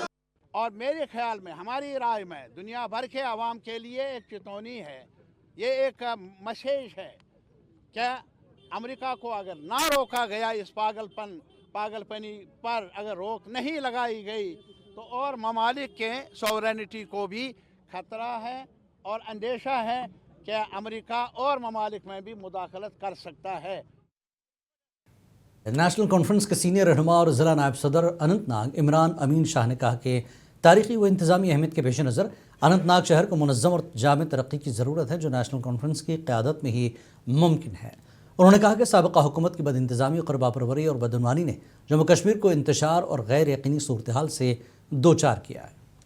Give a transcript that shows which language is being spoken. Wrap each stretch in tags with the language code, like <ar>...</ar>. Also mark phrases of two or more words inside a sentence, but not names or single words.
<ur>اور میرے خیال میں، ہماری رائے میں، دنیا بھر کے عوام کے لیے ایک چتونی ہے، یہ ایک میسیج ہے کہ امریکہ کو اگر نہ روکا گیا اس پاگل پنی پر اگر روک نہیں لگائی گئی تو اور ممالک کے سوورینٹی کو بھی خطرہ ہے اور اندیشہ ہے کہ امریکہ اور ممالک میں بھی مداخلت کر سکتا ہے. نیشنل کانفرنس کے سینئر رہنما اور ضلع نائب صدر اننت ناگ عمران امین شاہ نے کہا کہ تاریخی و انتظامی اہمیت کے پیش نظر اننت ناگ شہر کو منظم اور جامع ترقی کی ضرورت ہے، جو نیشنل کانفرنس کی قیادت میں ہی ممکن ہے۔ انہوں نے کہا کہ سابقہ حکومت کی بد انتظامی، قربا پروری اور بدعنوانی نے جموں کشمیر کو انتشار اور غیر یقینی صورتحال سے دوچار کیا ہے۔</ur>